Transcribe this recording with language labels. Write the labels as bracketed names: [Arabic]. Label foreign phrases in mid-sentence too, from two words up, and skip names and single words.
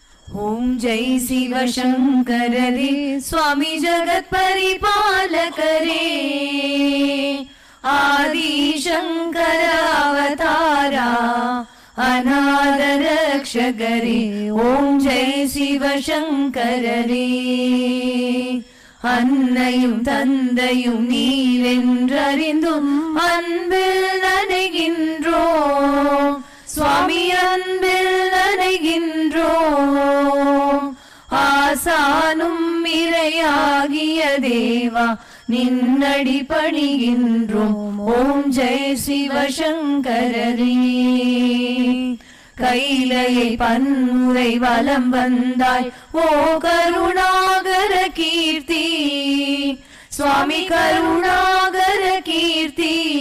[Hindi] ॐ जय शिव शंकर रे स्वामी जगत परिपालक रे आदि शंकर अवतारा अनाथ रक्षक रे ॐ जय शिव शंकर रे [Tamil] अन्नैயும் தந்தையும் நீரென்றறிந்தும் அன்பில் நனைகின்றோம் சுவாமி அன்பில் நனைகின்றோம் ஆசானும் இறையாகிய தேவா நின்னடி பணிகின்றோம் ஓம் ஜெய சிவசங்கரரே கைலையை பன்முறை வலம் வந்தாய் ஓ கருணாகர கீர்த்தி சுவாமி கருணாகர கீர்த்தி